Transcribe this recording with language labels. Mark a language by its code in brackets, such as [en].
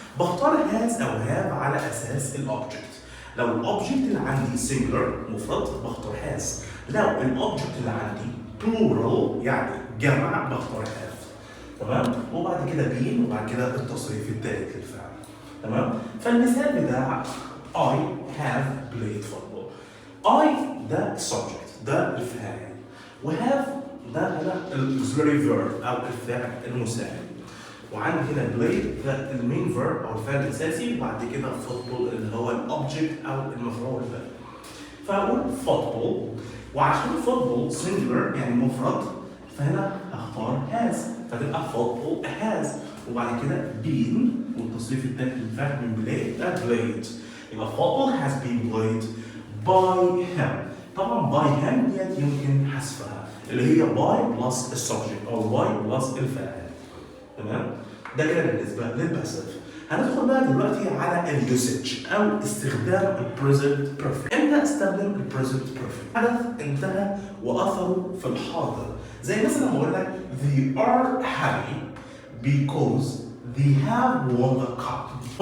[ar] بختار هاز او هاف على اساس الاوبجكت. لو الاوبجكت اللي عندي سنجلر مفرد بختار هاز، لو الاوبجكت اللي عندي بلورال يعني جمع بختار هاف. تمام؟ وبعد كده بين وبعد كده التصريف الثالث للفعل. [en] تمام؟ فالمثال بتاع I have played football. [ar] I ده subject ده الفاعل وهاف ده هنا الauxiliary verb او الفعل المساعد. وعندي هنا play ده المين verb او الفعل الاساسي وبعد كده football اللي هو الاوبجكت او المفعول به. فاقول football وعشان football singular يعني مفرد فهنا هختار has فتبقى football has وبعد كده been والتصريف الثالث للفعل من play ده played. [en] يبقى football has been played by him. [ar] طبعا by him ديت يمكن حذفها اللي هي by plus السبجكت او by plus الفاعل. تمام؟ ده كده بالنسبه للباسيف. هندخل بقى دلوقتي على اليوسج او استخدام البريزنت بيرفكت. امتى استخدم البريزنت بيرفكت؟ حدث انتهى واثره في الحاضر، زي مثلا لما اقول لك they are happy because they have won the cup.